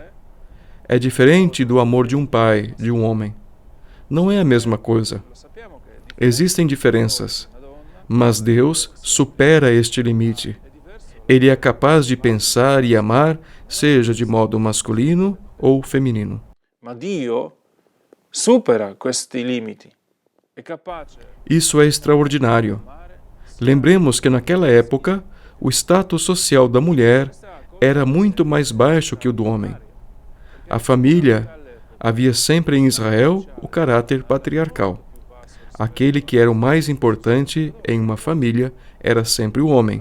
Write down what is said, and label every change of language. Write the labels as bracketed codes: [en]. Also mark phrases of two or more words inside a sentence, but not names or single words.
[pt] É diferente do amor de um pai, de um homem. Não é a mesma coisa. Existem diferenças, mas Deus supera este limite. Ele é capaz de pensar e amar, seja de modo masculino ou feminino. [it] ma Dio supera questi limiti. È capace. [pt] Isso é extraordinário. Lembremos que naquela época, o status social da mulher era muito mais baixo que o do homem. A família havia sempre em Israel o caráter patriarcal. Aquele que era o mais importante em uma família era sempre o homem.